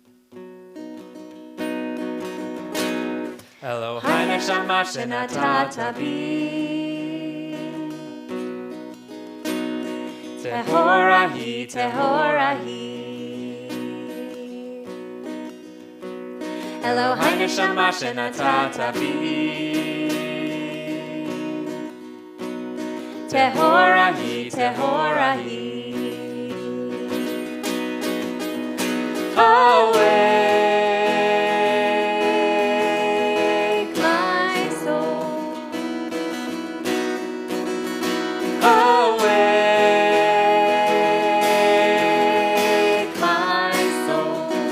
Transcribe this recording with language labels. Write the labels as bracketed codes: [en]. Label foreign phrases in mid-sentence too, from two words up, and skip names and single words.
[he] אלוהי נשמה שנתת בי טהורה היא, טהורה היא. אלוהי נשמה שנתת בי טהורה היא, טהורה היא. [en] Awake, my soul. Awake, my soul.